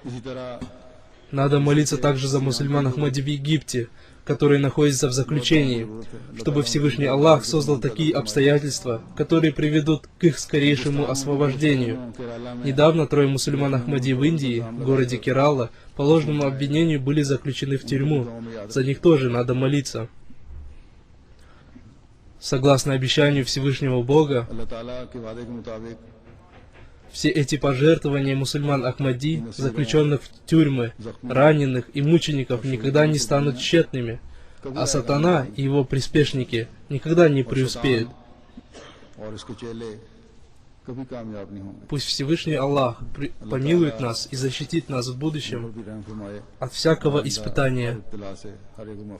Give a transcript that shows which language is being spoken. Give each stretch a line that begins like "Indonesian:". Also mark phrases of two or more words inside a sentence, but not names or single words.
Urdu: اسی طرح
Russian: Надо молиться также за мусульман Ахмади в Египте, которые находятся в заключении, чтобы Всевышний Аллах создал такие обстоятельства, которые приведут к их скорейшему освобождению. Недавно 3 мусульман Ахмади в Индии, в городе Керала, по ложному обвинению были заключены в тюрьму. За них тоже надо молиться. Согласно обещанию Всевышнего Бога,
Urdu: اللہ تعالیٰ کے وعدے کے مطابق
Russian: все эти пожертвования мусульман Ахмади, заключенных в тюрьмы, раненых и мучеников, никогда не станут тщетными, а сатана и его приспешники никогда не преуспеют.
Urdu: اور اس کے چیلے کبھی کامیاب نہیں ہوں گے
Russian: Пусть Всевышний Аллах помилует нас и защитит нас в
Urdu: और
Russian: будущем
Urdu: بھی رحم فرمائے
Russian: от всякого испытания.
Urdu: ابتلا سے ہر ایک کو